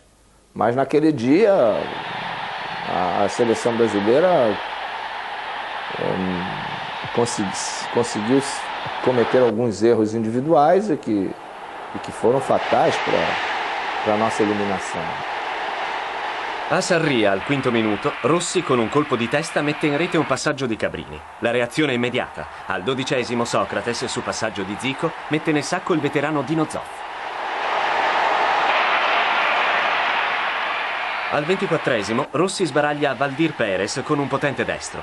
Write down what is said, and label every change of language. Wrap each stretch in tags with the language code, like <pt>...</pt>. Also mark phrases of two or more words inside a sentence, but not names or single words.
<pt>Mas naquele dia, a seleção brasileira conseguiu cometer alguns erros individuais e que foram fatais para a nossa eliminação.</pt> <it>A Sarria, al quinto minuto, Rossi con un colpo di testa mette in rete un passaggio di Cabrini. La reazione è immediata. Al 12esimo Socrates, su passaggio di Zico, mette nel sacco il veterano Dino Zoff. Al 24esimo Rossi sbaraglia Valdir Pérez con un potente destro.</it>